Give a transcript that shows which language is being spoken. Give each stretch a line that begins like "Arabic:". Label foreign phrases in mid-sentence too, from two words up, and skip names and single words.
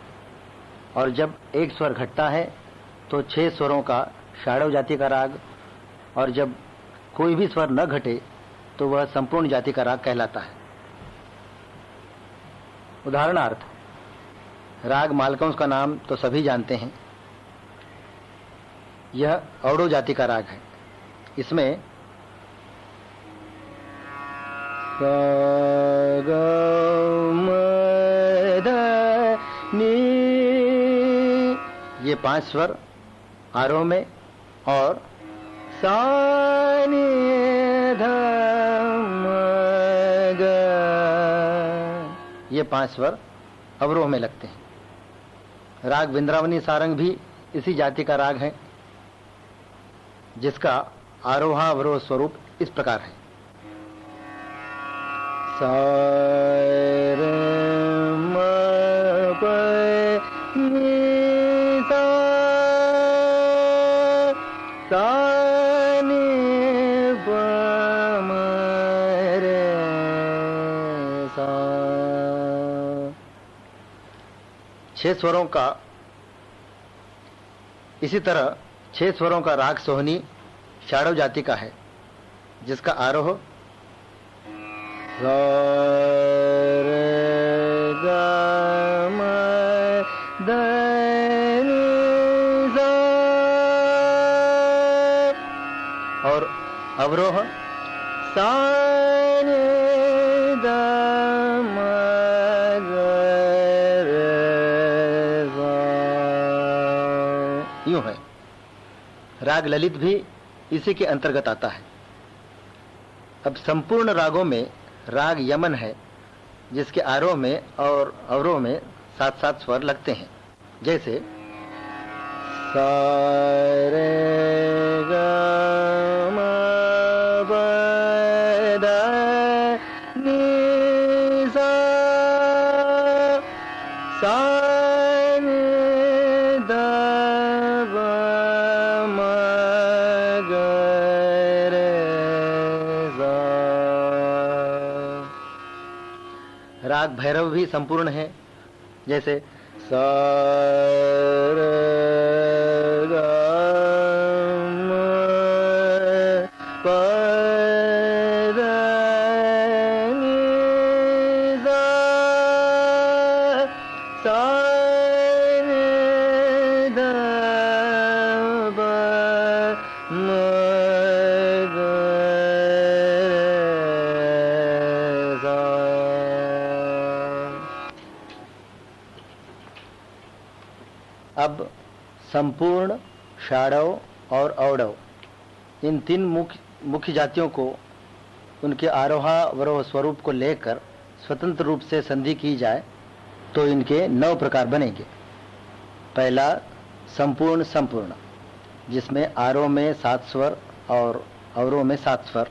Hindi: और जब एक स्वर घटता है तो 6 स्वरों का षाडव जाति का राग, और जब कोई भी स्वर न घटे तो वह संपूर्ण जाति का राग कहलाता है। उदाहरणार्थ, राग मालकंस का नाम तो सभी जानते हैं। यह औडव जाति का राग है। इसमें सा ग म ध नि ये 5 स्वर आरोह में और सा नि ध म ग ये 5 स्वर अवरोह में लगते हैं। राग विंद्रावनी सारंग भी इसी जाति का राग है, जिसका आरोहावरोह स्वरूप इस प्रकार है। सा रे म प नि सा, सा नि प म रे सा। 6 स्वरों का इसी तरह 6 स्वरों का राग सोहनी षाडव जाति का है, जिसका आरोह सा रे ग म ध नि सा और अवरोह सा नि ध म ग रे सा यूं है। राग ललित भी इसी के अंतर्गत आता है। अब संपूर्ण रागों में राग यमन है, जिसके आरोह में और अवरोह में 7-7 स्वर लगते हैं, जैसे सा रे ग म प ध नि सा, सा नि ध प म ग रे सा। राग भैरव भी संपूर्ण है, जैसे स र ग म प र नि सा सा नि ध प म ग रे सा। अब संपूर्ण, षाडव और औडव इन तीन मुख्य जातियों को उनके आरोहा-अवरोह स्वरूप को लेकर स्वतंत्र रूप से संधि की जाए तो इनके 9 प्रकार बनेंगे। पहला संपूर्ण संपूर्ण, जिसमें आरोह में 7 स्वर और अवरोह में 7 स्वर।